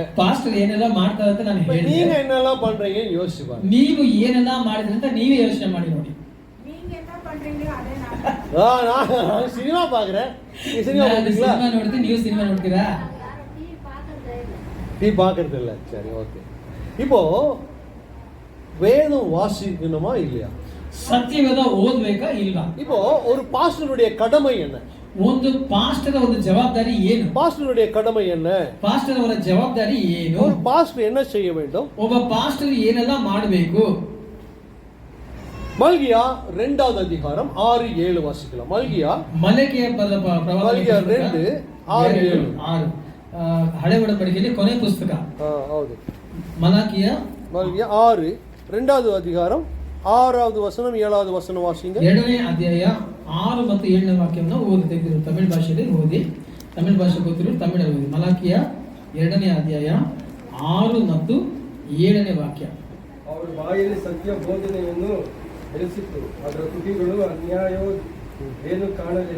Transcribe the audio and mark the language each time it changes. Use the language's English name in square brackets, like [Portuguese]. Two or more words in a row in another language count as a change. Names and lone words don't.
[Kannada] ಪಾಸ್ಟರ್ ಏನೆಲ್ಲ ಮಾಡ್ತಾರೆ ಅಂತ ನಾನು ಹೇಳಿದೆ. [Tamil] நீங்க என்னெல்லாம் பண்றீங்கன்னு யோசிச்சு பாருங்க. [Kannada] ನೀವು ಏನೆಲ್ಲ ಮಾಡಿದ್ರಿ ಅಂತ ನೀವೇ ಯೋಚನೆ ಮಾಡಿ ನೋಡಿ. [Tamil] நான் சினிமா பாக்குறேன். சினிமா [Kannada] ನೋಡ್ತೀನಿ, ನೀವು ಸಿನಿಮಾ ನೋಡ್ತೀರಾ? [Tamil] டீ பாக்குறது இல்ல. சரி ஓகே. இப்போ வேதம் வாசிக்கணுமா இல்லையா? [Kannada] ಸತ್ಯವೇದ ಓದ್ಬೇಕಾ ಇಲ್ವಾ? [Tamil] இப்போ ஒரு பாஸ்டருடைய கடமை என்ன? [Kannada] ಒಂದು ಪಾಸ್ಟರ್ ಒಂದು ಜವಾಬ್ದಾರಿ ಏನು? [Tamil] பாஸ்டருடைய கடமை என்ன? [Kannada] ಪಾಸ್ಟರ್ ಅವರ ಜವಾಬ್ದಾರಿ ಏನು? [Tamil] ஒரு பாஸ்டர் என்ன செய்ய வேண்டும்? [Kannada] ಒಬ್ಬ ಪಾಸ್ಟರ್ ಏನೆಲ್ಲ ಮಾಡಬೇಕು? [Tamil] மல்கியா 2வது அதிகாரம் 6-7 வாசிக்கலாம். [Kannada] ಮಲಕಿಯ [Tamil] மல்கியா 2:6-7. [Kannada] ಹಳೆ ಒಡಂಬಡಿಕೆಯಲ್ಲಿ ಕೊನೆ ಪುಸ್ತಕ. ಹೌದು. ಮಲಕಿಯ மல்கியா 6 2வது அதிகாரம் 6வது வசனம் 7வது வசனம் வாசிங்க. 2ನೇ ಅಧ್ಯಾಯ 6 ಮತ್ತು 7ನೇ ವಾಕ್ಯವನ್ನು ಓದಿ ತೆಗೆದಿರು. ತಮಿಳ್ ಭಾಷೆಯಲ್ಲಿ ಓದಿ. ತಮಿಳ್ ಭಾಷೆ ಗೊತ್ತಿರೋ ತಮಿಳಲ್ಲಿ ಓದಿ. ಮಲಕಿಯ 2ನೇ ಅಧ್ಯಾಯ 6 ಮತ್ತು 7ನೇ ವಾಕ್ಯ. ಅವರ ಬಾಯಲ್ಲಿ ಸತ್ಯ ಬೋಧನೆಯನ್ನು ಬೆಳೆಸಿತ್ತು, ಅದರ ತುಟಿಗಳು ಅನ್ಯಾಯವೂ ಏನು ಕಾಣಲಿಲ್ಲ.